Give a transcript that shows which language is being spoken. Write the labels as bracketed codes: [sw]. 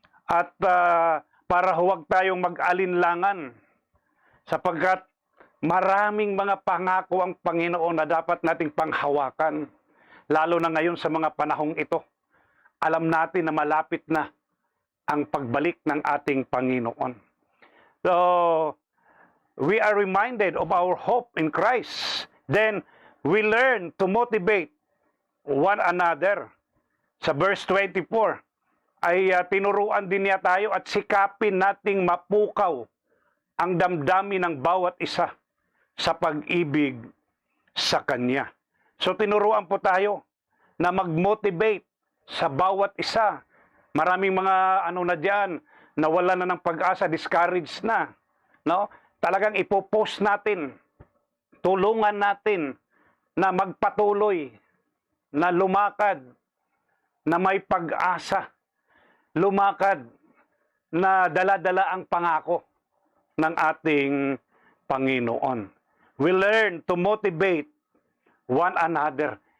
[tl] At para huwag tayong mag-alinlangan sapagkat maraming mga pangako ang Panginoon na dapat nating panghawakan. Lalo na ngayon sa mga panahong ito. Alam natin na malapit na ang pagbalik ng ating Panginoon. [en] So, we are reminded of our hope in Christ. Then, we learn to motivate one another. [tl] Sa verse 24, ay tinuruan din niya tayo at sikapin nating mapukaw ang damdamin ng bawat isa sa pag-ibig sa Kanya. So, tinuruan po tayo na mag-motivate sa bawat isa. Maraming mga na diyan, nawala na ng pag-asa, discouraged na. No? Talagang ipopost natin, tulungan natin na magpatuloy, na lumakad, na may pag-asa, lumakad, na dala-dala ang pangako ng ating Panginoon. [en] We learn to motivate one another.